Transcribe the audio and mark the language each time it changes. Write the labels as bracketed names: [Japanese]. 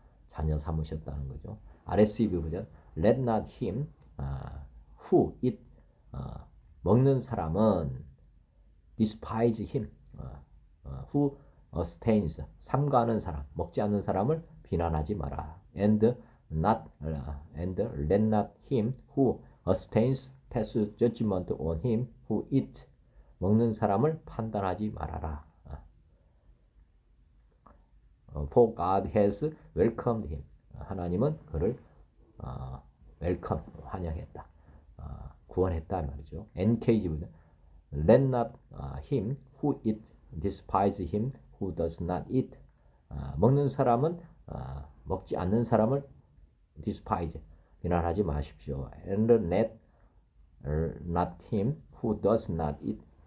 [Korean] 자녀 삼으셨다는 거죠. RSV 버전 [English] Let not him who eat [Korean] 먹는 사람은 [English] despise him who abstains [Korean] 삼가하는 사람 먹지 않는 사람을 비난하지 마라. [English] And let not him who abstains pass judgment on him who eat [Korean] 먹는 사람을 판단하지 말아라. [English] For God has welcomed him. [Korean] 하나님은 그를 welcome 환영했다. 구원했다 말이죠. [English] NKG보다 Let not him who eat despise him who does not eat. [Korean] 먹는 사람은 먹지 않는 사람을 despise 비난하지 마십시오. [English] And let not him who does not eat.